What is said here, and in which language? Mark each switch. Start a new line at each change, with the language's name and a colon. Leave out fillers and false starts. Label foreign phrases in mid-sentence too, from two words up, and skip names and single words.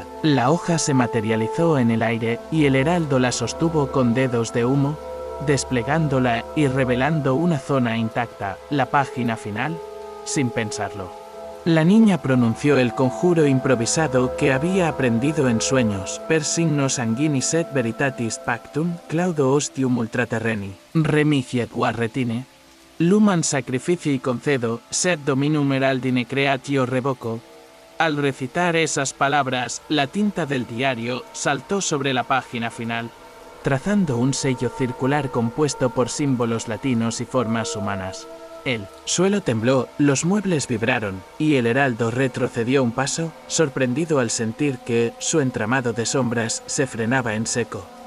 Spanish: La hoja se materializó en el aire y el heraldo la sostuvo con dedos de humo, desplegándola y revelando una zona intacta, la página final, sin pensarlo. La niña pronunció el conjuro improvisado que había aprendido en sueños:
Latin: per signo sanguinis et veritatis pactum, claudo ostium ultraterreni, remigiet retine, luman sacrificii concedo, sed dominum heraldine creatio revoco.
Spanish: Al recitar esas palabras, la tinta del diario saltó sobre la página final, trazando un sello circular compuesto por símbolos latinos y formas humanas. El suelo tembló, los muebles vibraron, y el heraldo retrocedió un paso, sorprendido al sentir que su entramado de sombras se frenaba en seco.